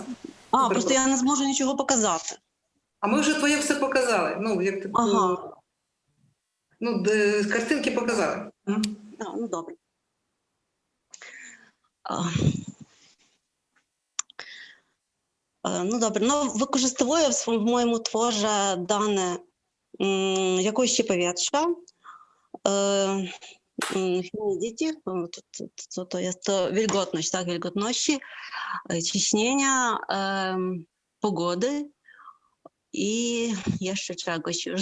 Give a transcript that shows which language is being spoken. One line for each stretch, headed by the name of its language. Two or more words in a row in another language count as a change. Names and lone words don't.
Ukrainian: Просто я не зможу нічого показати. А ми вже твоє все показали. Ну, як ти, Ага. ну, картинки показали. Ну, добре. Ну, добре. Ну,
Polish: wykorzystuję w moim tworze dane jakości powietrza, humidity, to jest to wilgotność, tak, wilgotności, ciśnienia, pogody i jeszcze czegoś już.